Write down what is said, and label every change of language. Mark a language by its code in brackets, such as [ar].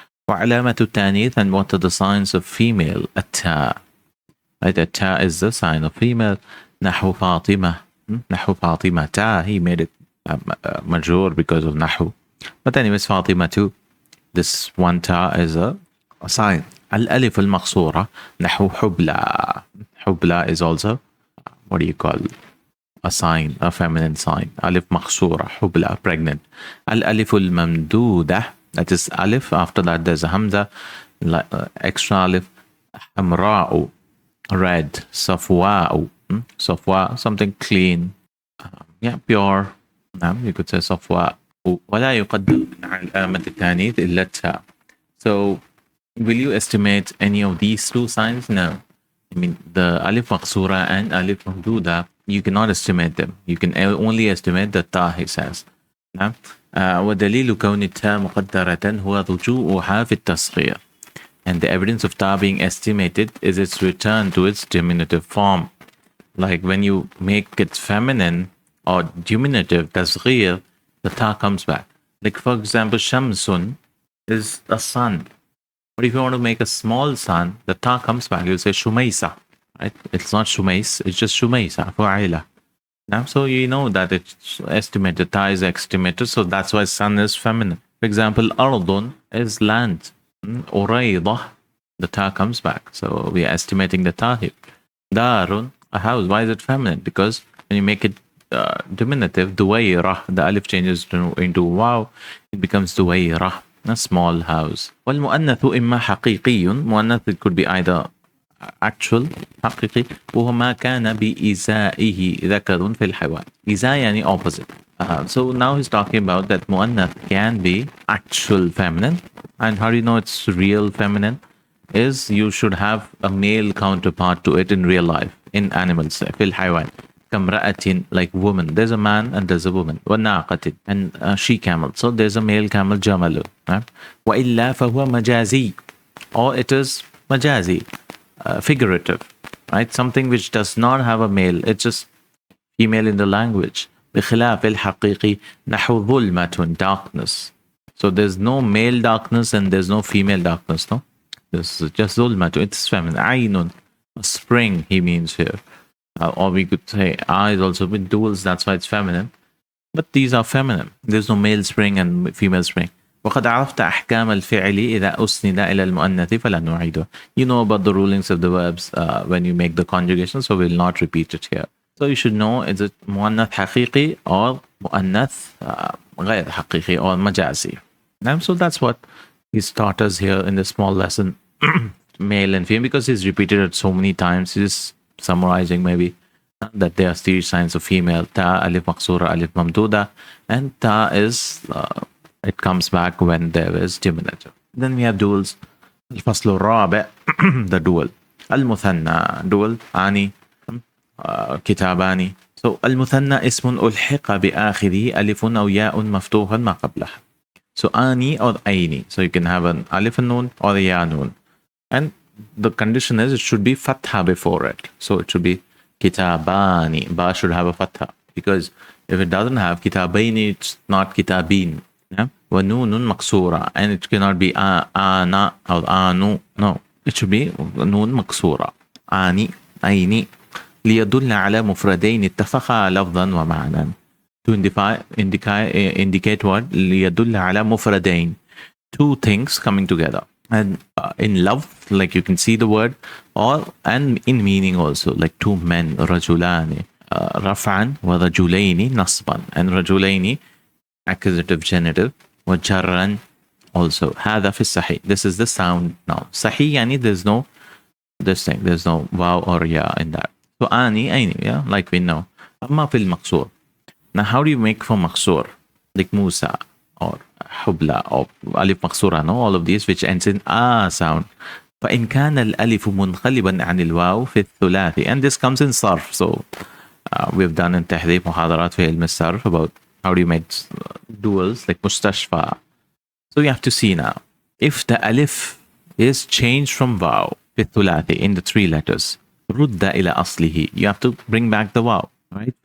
[ar] وعلامة التانيث, [en] and what are the signs of female? [ar] التاء. [en] Right, التاء is the sign of female. [ar] نحو فاطمة. نحو فاطمة تا, [en] he made it majrur because of نحو. But anyways, فاطمة too. This one ta is a sign. [ar] الألف المقصورة نحو حبلى. [en] حبلى is also, what do you call, a sign, a feminine sign. [ar] ألف مقصورة, حبلى, pregnant. الألف الممدودة, [en] that is ألف, after that there's a hamza, extra ألف. [ar] حمراء, red. [en] صفواء, صفواء, something clean, yeah, pure. You could say صفواء. [ar] ولا يقدر من علامة التانيث إلا التاء. [en] So will you estimate any of these 2 signs? No. I mean, the alif maqsura and alif mamduda, you cannot estimate them. You can only estimate the ta, he says. [ar] ودليل كون التاء مقدرة هو رجوعها في التصغير. [en] And the evidence of ta being estimated is its return to its diminutive form. Like when you make it feminine or diminutive, tasghir, the ta comes back. Like for example, shamsun is a sun. But if you want to make a small sun, the ta comes back. You'll say Shumaisa, right? It's not Shumais, it's just Shumaisa, Fu'aila. Now, so you know that it's estimated, ta is estimated, so that's why sun is feminine. For example, Ardun is land. Uraydah, the ta comes back. So we are estimating the ta here. Darun, a house. Why is it feminine? Because when you make it diminutive, Duwayrah, the alif changes into waw, it becomes Duwayrah. A small house. [ar] والمؤنث إما حقيقي, مؤنث, [en] it could be either actual, [ar] حقيقي, وهو ما كان بإزائه ذكر في الحيوان. إزاء يعني opposite. [en] So now he's talking about that مؤنث can be actual feminine. And how do you know it's real feminine? Is you should have a male counterpart to it in real life, in animals, [ar] في الحيوان. [en] كامرأة, like woman. There's a man and there's a woman. وناقة, and she camel. So there's a male camel, جمل. Right? وإلا فهو مجازي, or it is majazi, figurative, right? Something which does not have a male. It's just female in the language. [ar] بخلاف الحقيقي نحو ظلمة, darkness. [en] So there's no male darkness and there's no female darkness. No, this is just ظلمة. It's feminine. عين, a spring, he means here. Or we could say is also with duals, that's why it's feminine. But these are feminine. There's no male spring and female spring. [ar] وقد عرفت أحكام الفعل إذا أسند إلى المؤنث فلا نعيده. [en] You know about the rulings of the verbs when you make the conjugation, so we'll not repeat it here. So you should know, is it مؤنث حقيقي or مؤنث غير حقيقي or مجازي. So that's what he's taught us here in this small lesson, male and female, because he's repeated it so many times. He's summarizing maybe that there are 3 signs of female: ta, alif maqsura, alif mamduda, and ta is it comes back when there is diminutive. Then we have duals. [ar] الفصل الرابع, [en] the dual. المثنى, dual, ani, كتاباني. [ar] So المثنى اسم ألحق بآخره ألف أو ياء مفتوحا ما قبلها. [en] So ani or aini. So you can have an alif nun or a ya nun. And the condition is it should be fatha before it. So it should be kitabani. Ba should have a fatha. Because if it doesn't have kitabaini, it's not kitabin. Yeah? Wa nunun maksura. And it cannot be ana or anu. No. It should be nun maksura. [ar] Ani, aini. ليدل على مفردين اتفقا لفظا ومعنى. [en] to indicate what? [ar] ليدل على مفردين, [en] two things coming together. And in love, like you can see the word, and in meaning also, like two men, [ar] رجلان رفعا ورجلين نصبا, [en] and رجلين accusative genitive, [ar] وجرا [en] also. [ar] هذا في الصحيح. [en] This is the sound noun. [ar] صحيح يعني [en] there's no this thing, there's no wow or ya in that. So ani, aini, yeah, like we know. [ar] أما في المقصور. [en] Now how do you make for مقصور? Like Musa or Hubla or Alif مقصورة, no? All of these which ends in a sound. [ar] فإن كان الألف منقلبا عن الواو في الثلاثي, [en] and this comes in [ar] صرف. [en] So we've done in تحذيب محاضرات في علم الصرف about how do you make duals like مستشفى. So you have to see now, if the alif is changed from واو في الثلاثي in the three letters, [ar] رد إلى أصله, [en] you have to bring back the واو, right?